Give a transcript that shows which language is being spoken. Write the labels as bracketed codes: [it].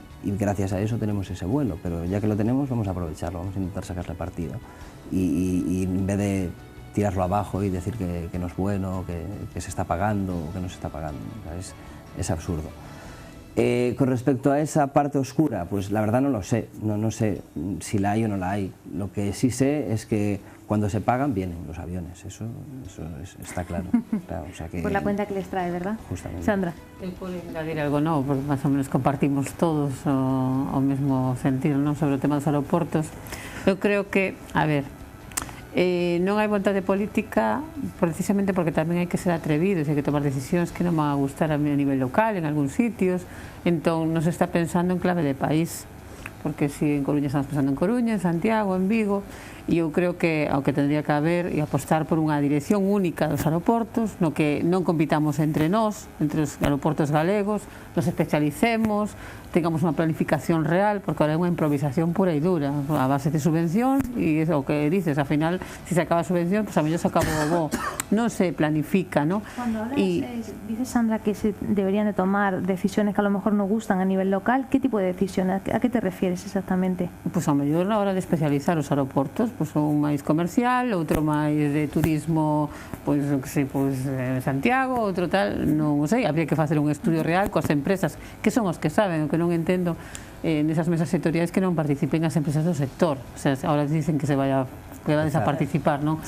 [es] y gracias a eso tenemos ese vuelo, pero ya que lo tenemos vamos a aprovecharlo, vamos a intentar sacarle partido y en vez de tirarlo abajo y decir que no es bueno, que se está pagando o que no se está pagando, o sea, es absurdo. Con respecto a esa parte oscura, pues la verdad no lo sé, no sé si la hay o no la hay. Lo que sí sé es que cuando se pagan vienen los aviones, eso está claro. Claro, o sea que, por la cuenta que les trae, ¿verdad? Justamente. Sandra. [gl] Eu podo engadir algo novo, porque máis ou menos compartimos todos o mesmo sentir, non, sobre o tema dos aeroportos. Eu creo que, a ver, non hai vontade política precisamente porque tamén hai que ser atrevidos, hai que tomar decisións que non van a gustar a nivel local, en algúns sitios, entón non se está pensando en clave de país, porque si en Coruña estamos pensando en Coruña, en Santiago, en Vigo, e eu creo que ao que tendría que haber e apostar por unha dirección única dos aeroportos, no que non compitamos entre nós, entre os aeroportos galegos, nos especialicemos, tengamos unha planificación real, porque ahora é unha improvisación pura e dura, a base de subvencións, e é o que dices, ao final, se se acaba a subvención, pues a mellor se acabou o bo, non se planifica, ¿no? [es] Cuando hablas, dices, Sandra, que se deberían de tomar decisiones que a lo mejor no gustan a nivel local, ¿qué tipo de decisiones? ¿A qué te refieres exactamente? [gl] Pois ao mellor na hora de especializar os aeroportos, pois un máis comercial, outro máis de turismo, pois o que sei, pois Santiago, outro tal, non o sei, habría que facer un estudio real coas empresas, que son os que saben, o que non entendo nesas mesas sectoriais que non participen as empresas do sector, [es] o sea, ahora dicen que se vaya a participar, [gl] non?